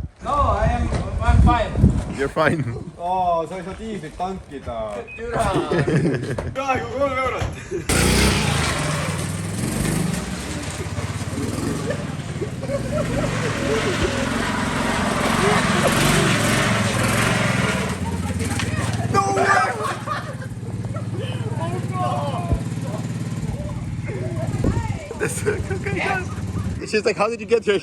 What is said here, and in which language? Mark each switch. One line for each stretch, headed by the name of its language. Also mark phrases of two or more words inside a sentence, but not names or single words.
English: No, I'm fine. You're fine.
Estonian: Sa ei saa diislit tankida. Praegu 3 eurot.
English: No way! She's like, how did you get here?